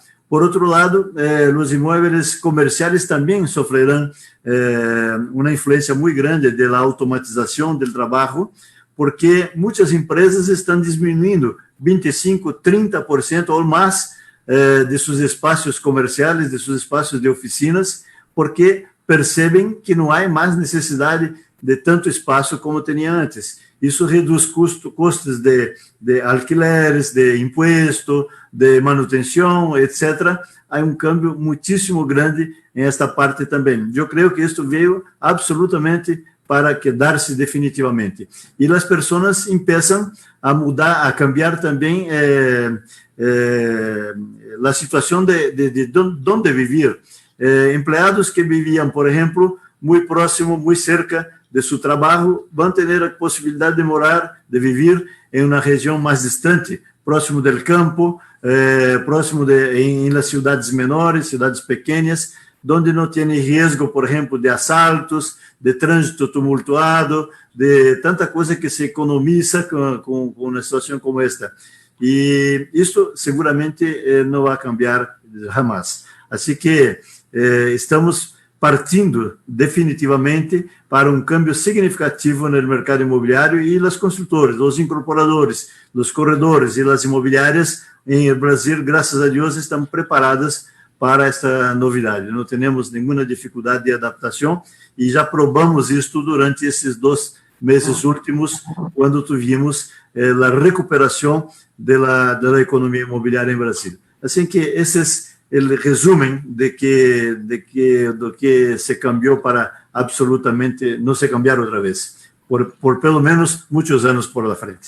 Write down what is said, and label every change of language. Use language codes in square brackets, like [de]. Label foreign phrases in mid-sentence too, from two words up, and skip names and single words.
[es] Por otro lado, los inmuebles comerciales también sufrirán una influencia muy grande de la automatización del trabajo, porque muchas empresas están disminuyendo 25, 30% o más de sus espacios comerciales, de sus espacios de oficinas, porque perceben que no hay más necesidad de tanto espacio como tenía antes. [pt] Isso reduz custos de alquileres, de imposto, de manutenção, etc. Há cambio muitíssimo grande em esta parte também. Eu creio que isto veio absolutamente para quedar-se definitivamente. E as pessoas começam a mudar, a cambiar também a situação de onde viver. Empregados que viviam, por exemplo, muito próximo, muito [es] cerca de su trabajo, van a tener la posibilidad de morar, de vivir en una región más distante, próximo del campo, próximo en las ciudades menores, ciudades pequeñas, donde no tiene riesgo, por ejemplo, de asaltos, de tránsito tumultuado, de tanta cosa que se economiza con una situación como esta. Y esto seguramente no va a cambiar jamás. Así que estamos [pt] partindo definitivamente para cambio significativo no mercado imobiliário e as construtoras, os incorporadores, os corredores e as imobiliárias em Brasil, graças a Deus, estão preparadas para esta novidade. Não temos nenhuma dificuldade de adaptação e já probamos isto durante esses meses últimos, [es] cuando tuvimos la recuperación de la economía inmobiliaria en Brasil. Así que ese es el resumen de que se cambió para absolutamente no se cambiar otra vez, por [pt] pelo menos [es] muchos años por la frente.